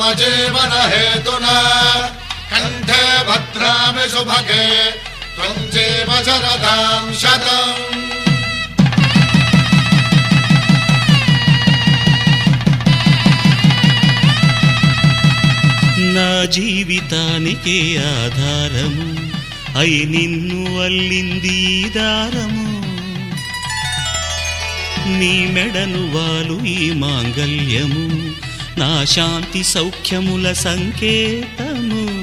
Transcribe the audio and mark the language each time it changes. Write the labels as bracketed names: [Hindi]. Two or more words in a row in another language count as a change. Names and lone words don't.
[Sanskrit] जीवन हेतुना कण्ठे भद्रामि सुभगे त्वं जीव शरदां शतम्. [Telugu] నా జీవితానికే ఆధారము అయి నిన్ను అల్లింది ఈ దారము. నీ మెడను వాలు ఈ మాంగల్యము నా శాంతి సౌఖ్యముల సంకేతము.